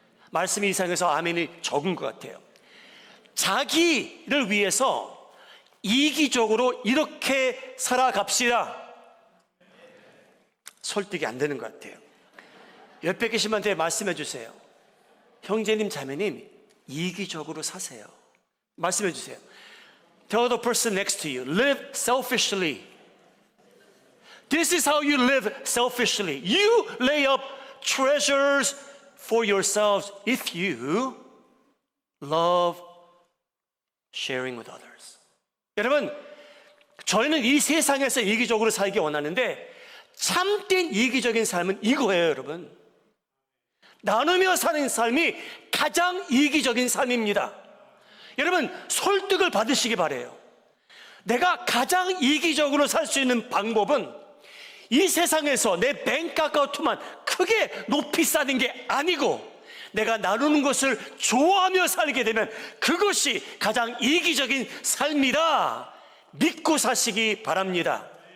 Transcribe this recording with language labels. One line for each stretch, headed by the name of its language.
Korean: 말씀이 이상해서 아멘이 적은 것 같아요. 자기를 위해서 이기적으로 이렇게 살아갑시다. 설득이 안 되는 것 같아요. 옆에 계신 분한테 말씀해 주세요. 형제님, 자매님, 이기적으로 사세요. 말씀해 주세요.
English: Tell the person next to you, live selfishly. This is how you live selfishly. You lay up treasures for yourselves if you love sharing with others.
Korean: 여러분, 저희는 이 세상에서 이기적으로 살기 원하는데 참된 이기적인 삶은 이거예요, 여러분. 나누며 사는 삶이 가장 이기적인 삶입니다. 여러분, 설득을 받으시기 바래요. 내가 가장 이기적으로 살 수 있는 방법은 이 세상에서 내 뱅크 어카운트만 크게 높이 쌓는 게 아니고 내가 나누는 것을 좋아하며 살게 되면 그것이 가장 이기적인 삶이다 믿고 사시기 바랍니다.